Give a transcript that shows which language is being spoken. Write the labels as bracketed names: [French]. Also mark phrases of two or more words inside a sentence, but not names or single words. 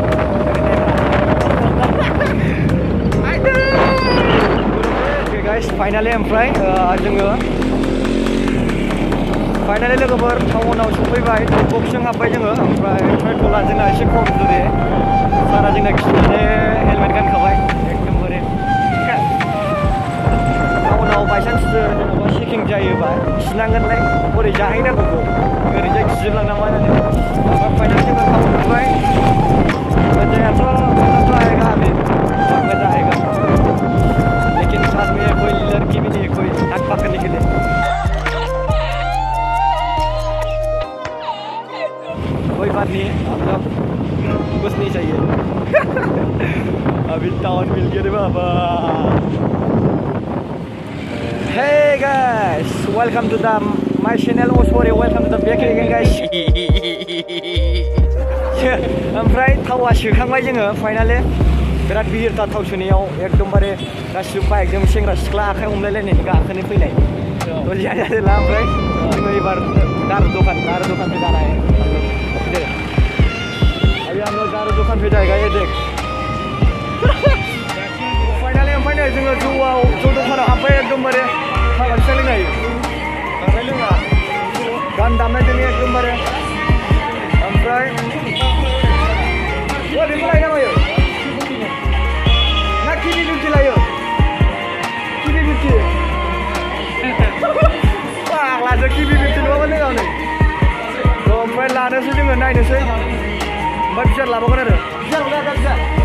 [Bodo] गाइस फाइनालि ओमफ्राय जोङो फाइनालि लोगोफोर टाउनाव सफैबाय बक्सजों हाबबाय जोङो ओमफ्राय पेट्रला जोंना एसे खम जुदि सारा जोंना खिनानै हेलमेट गानखाबाय एकदमबारे टाउनाव बायसान्स जेनेबा चेकिं जायोबा खिनांगोनलाय बोरै जाहैनांगौ ओरैजाय खिजोबलांनांगौ होननानै फाइनालि जोङो टाउन मोनबाय जायगाथ' [Hindi] आएगा अभी मजा आएगा लेकिन साथ में कोई लड़की भी नहीं है कोई नाक पकड़ने के लिए कोई बात नहीं है मतलब कुछ नहीं चाहिए अभी टाउन मिल गया रे बाबा [English] Hey guys, welcome to my channel Bwswr, welcome to the back again guys. [Bodo] ओमफ्राय थावा सोखांबाय जोङो फाइनालि बिराद भिरथार थाव सोनायाव एकदमबारे गासिबो बाइकजों सेंग्रा सिख्ला आखाइ हमलायलायनानै गाखोनो फैनाय दलिया जादोंला ओमफ्राय जोङो एबार [Hindi] दारू दुकान पे जाना है अभी हम लोग दारू दुकान पे जाएगा ये देख [Bodo] फाइनालि ओमफ्राय नै जोङो जौ दखानाव हाबबाय एकदमबारे खालामसो लोंनो हायो बांद्राय लोङा गान दामनायजोंनो एकदमबारे ओमफ्राय ओरैनो लायना मायो ना किबि बिउटि लायो किबि बिउटि फाग्लासो किबि बिउटि नङाबा लोङा नै ओमफ्राय लानोसै जोङो नायनोसै ओमफ्राय बिसार लाबावगोन आरो बिसार हरला बिसार